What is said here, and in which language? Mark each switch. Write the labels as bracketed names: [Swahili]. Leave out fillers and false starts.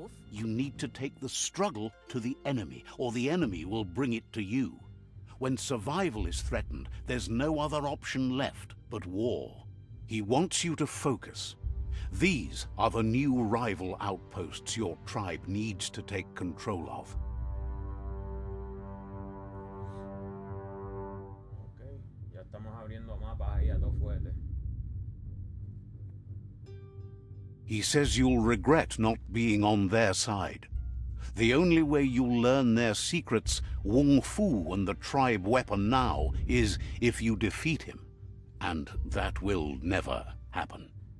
[English] You need to take the struggle to the enemy, or the enemy will bring it to you. When survival is threatened, there's no other option left but war. He wants you to focus. These are the new rival outposts your tribe needs to take control of. [Spanish] Okay, ya estamos abriendo mapas ahí a todo fuerte. [English] He says you'll regret not being on their side. The only way you'll learn their secrets, Wung Fu and the tribe weapon now, is if you defeat him. And that will never happen.